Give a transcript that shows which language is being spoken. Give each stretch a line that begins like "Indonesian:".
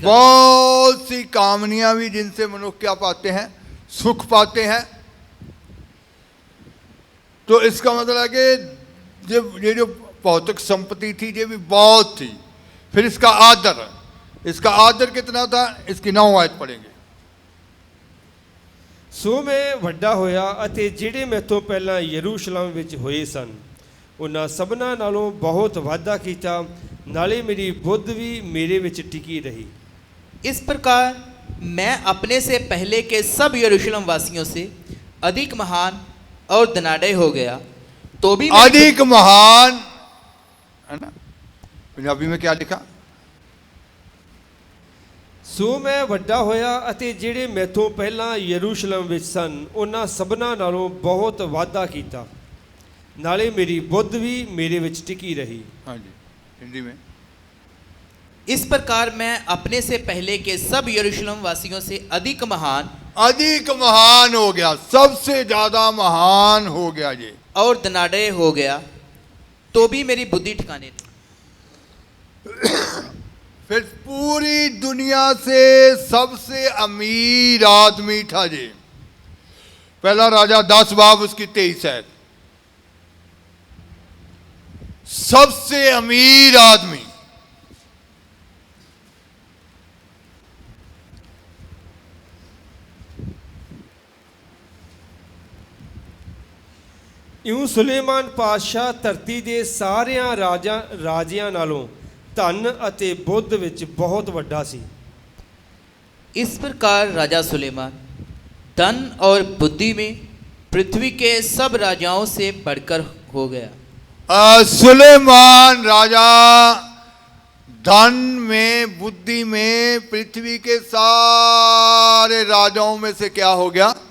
Hindi: बहुत सी कामनियां भी जिनसे मनुष्य क्या पाते हैं, सुख पाते हैं। तो इसका मतलब है कि जब ये जो भौतिक संपत्ति थी ये भी बहुत थी। फिर इसका आदर कितना था, इसकी 9 आयत पढ़ेंगे।
Punjabi: ਸੋ ਮੈਂ ਵੱਡਾ ਹੋਇਆ ਅਤੇ ਜਿਹੜੇ ਮੈਥੋਂ ਪਹਿਲਾਂ ਯਰੂਸ਼ਲਮ ਵਿੱਚ ਹੋਏ ਸਨ ਉਹਨਾਂ ਸਭਨਾਂ ਨਾਲੋਂ ਬਹੁਤ ਵਾਧਾ ਕੀਤਾ। ਨਾਲੇ ਮੇਰੀ ਬੁੱਧ ਵੀ ਮੇਰੇ ਵਿੱਚ ਟਿਕੀ रही।
Hindi: इस प्रकार मैं अपने से पहले के सब यरूशलेम वासियों से अधिक महान और धनाढ्य हो गया। तो भी अधिक महान है ना, पंजाबी में क्या लिखा?
Punjabi: ਸੋ ਮੈਂ ਵੱਡਾ ਹੋਇਆ ਅਤੇ ਜਿਹੜੇ ਮੈਥੋਂ ਪਹਿਲਾਂ ਯਰੂਸ਼ਲਮ ਵਿੱਚ ਸਨ ਉਹਨਾਂ ਸਭਨਾਂ ਨਾਲੋਂ ਬਹੁਤ ਵਾਧਾ ਕੀਤਾ। ਨਾਲੇ ਮੇਰੀ ਬੁੱਧ ਵੀ ਮੇਰੇ ਵਿੱਚ ਟਿਕੀ रही।
Hindi: हाँ जी, हिंदी में। इस प्रकार मैं अपने से पहले के सब यरूशलेम वासियों से अधिक महान हो गया, सबसे ज्यादा महान हो गया ये, और धनाढ्य हो गया। तो भी मेरी बुद्धि ठिकाने थी। फिर पूरी दुनिया से सबसे अमीर आदमी था ये। पहला राजा 10 बाब उसकी 23 है। सबसे अमीर आदमी
Punjabi: ਇਉਂ ਸੁਲੇਮਾਨ ਪਾਤਸ਼ਾਹ ਧਰਤੀ ਦੇ ਸਾਰਿਆਂ ਰਾਜਿਆਂ ਨਾਲੋਂ ਧਨ ਅਤੇ ਬੁੱਧ ਵਿੱਚ ਬਹੁਤ ਵੱਡਾ ਸੀ।
Hindi: इस प्रकार राजा सुलेमान धन और बुद्धि में पृथ्वी के सब राजाओं से बढ़कर हो गया। सुलेमान राजा धन में बुद्धि में पृथ्वी के सारे राजाओं में से क्या हो गया?